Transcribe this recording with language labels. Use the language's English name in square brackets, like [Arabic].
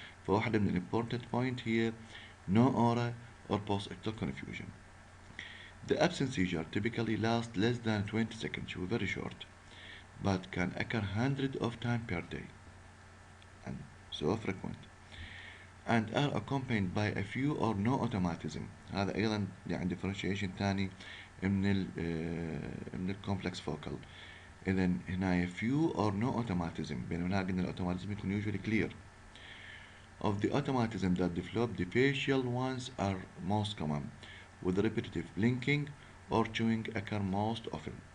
[Arabic] فواحدة من ال [English] important point هي no aura or post-ictal confusion. The absence seizure typically lasts less than 20 seconds, very short, but can occur hundreds of times per day and so frequent, and are accompanied by a few or no automatism. [Arabic] هذا أيضا يعني differentiation ثاني من ال complex focal. إذن هنا [English] few or no automatism، [Arabic] بينما هنا قلنا الautomatism يكون [English] usually clear. Of the automatism that develop, the facial ones are most common, with repetitive blinking or chewing occur most often.